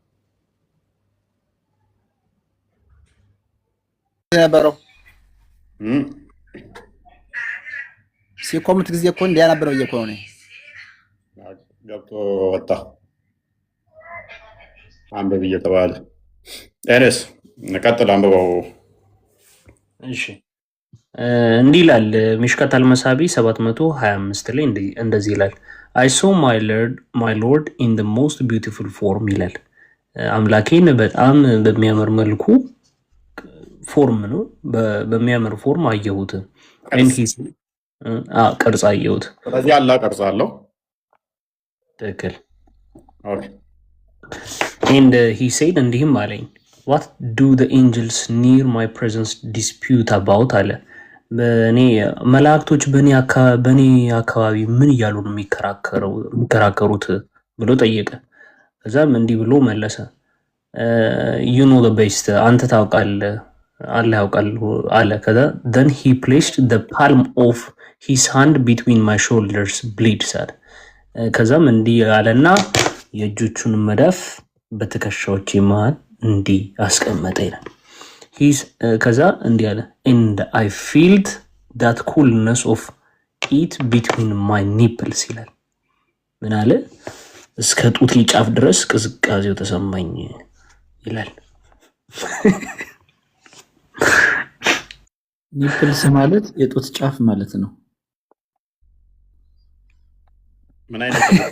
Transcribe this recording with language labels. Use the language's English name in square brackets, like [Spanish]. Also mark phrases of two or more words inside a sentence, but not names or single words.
[Amharic] ነበረው ሲኮምት ጊዜ እኮ እንዲያ ነበረው እኮ ነው። ገብቶ ወጣ አንብብ እየተባለ ኤነስ ቀጥል አንብበው። እሺ እንዲህ ይላል ሚሽካት አልመሳቢ 725 ላይ እንደዚህ ይላል [English] I saw my lord in the most beautiful form [Amharic] ይላል። አምላኬን በጣም በሚያምር መልኩ ፎርም ነው በሚያምር ፎርም አየሁት። ቅርጽ አየሁት። ስለዚህ አላ ቅርጽ አለው። ትክክል። [English] and he said [Amharic] እንዲህም አለኝ [English] what do the angels near my presence dispute about [Amharic] አለ። በእኔ መላእክቶች በእኔ አካባቢ ምን እያሉ ነው የሚከራከሩት ብሎ ጠየቀ። ከዛም እንዲህ ብሎ መለሰ [English] you know the best [Amharic] አንተ ታውቃለህ አላህ ያውቃል አለ። ከዛ [English] then he placed the palm of his hand between my shoulders bleeds [Amharic] አለ። ከዛም እንዲህ አለና የእጆቹን መዳፍ በትከሻዎቼ መሃል እንዲህ አስቀመጠ ይላል። ከዛ እንዲህ አለ [English] and I felt that coolness of it between my nipples [Amharic] ይላል። ምን አለ? እስከ ጡቴ ጫፍ ድረስ ቅዝቃዜው ተሰማኝ ይላል። ኒፕልስ ማለት የጡት ጫፍ ማለት ነው። ምን አይነት